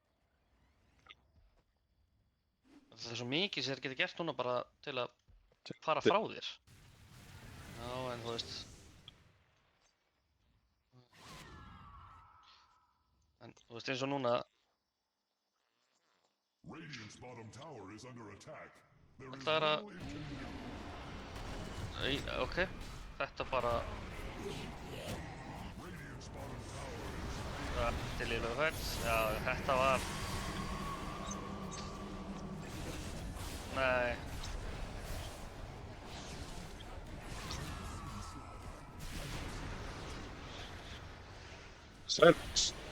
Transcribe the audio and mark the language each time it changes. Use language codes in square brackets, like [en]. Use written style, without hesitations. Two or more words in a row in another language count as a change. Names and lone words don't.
[is] Það er svo mikið sem þeir geta gert núna bara til að fara frá þér. Já, en þú veist. En þú veist eins og núna, [en] Radiant's bottom tower is under attack. There is [is] Þetta er að... [en] little it can do. [is] Ok, þetta bara... [en] Radiant's bottom tower is [is] Þetta er liðlega fært. Já, þetta var... Nei. [en] Silence.